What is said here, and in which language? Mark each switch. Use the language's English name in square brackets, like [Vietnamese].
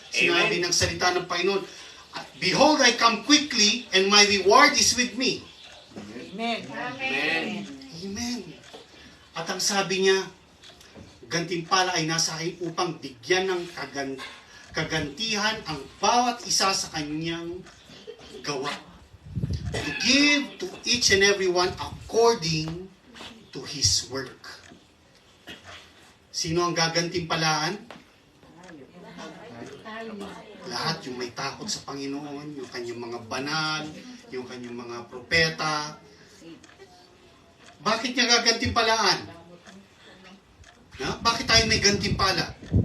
[Filipino] Sinabi ng salita ng Panginoon, [English] Behold, I come quickly and my reward is with me. Amen. Amen. Amen. [Filipino] At ang sabi niya, gantimpala ay nasa akin upang bigyan ng kagantihan ang bawat isa sa kanyang gawa. [English] To give to each and every one according to his work. [Filipino] Sino ang gagantimpalaan? Lahat yung may takot sa Panginoon, yung kanyang mga banal, yung kanyang mga propeta. Bakit niya gagantimpalaan? Bakit tayo may gantimpala?